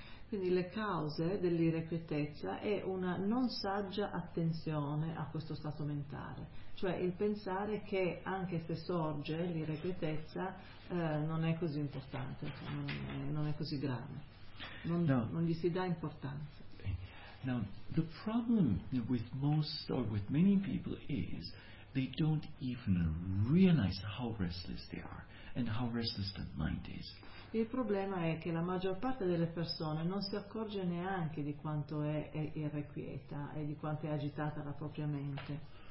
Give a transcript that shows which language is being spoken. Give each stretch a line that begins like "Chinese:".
Italian: Quindi le cause dell'irrequietezza è una non saggia attenzione a questo stato mentale, cioè il pensare che anche se sorge l'irrequietezza non è così importante, non è così grave, non gli si dà importanza.
English: Now, the problem with most or with many people is they don't even realize how restless they are and how restless the mind is.
Italian: Il problema è che la maggior parte delle persone non si accorge neanche di quanto è irrequieta e di quanto è agitata la propria mente.